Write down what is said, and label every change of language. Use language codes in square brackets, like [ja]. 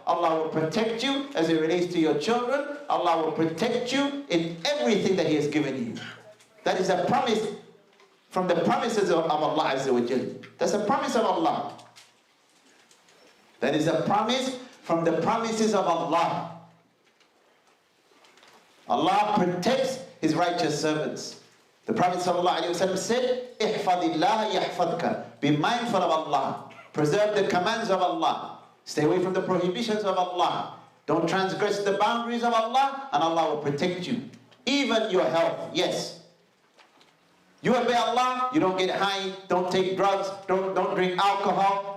[en] Allah will protect you as it relates to your children. Allah will protect you in everything that He has given you. That is a promise from the promises of Allah Azza wa Jalla. That's a promise of Allah. That is a promise from the promises of Allah. Allah protects His righteous servants. The Prophet ﷺ said, [ar] احفظ الله يحفظك. [en] Be mindful of Allah. Preserve the commands of Allah. Stay away from the prohibitions of Allah. Don't transgress the boundaries of Allah, and Allah will protect you. Even your health, yes. You obey Allah, you don't get high, don't take drugs, don't drink alcohol.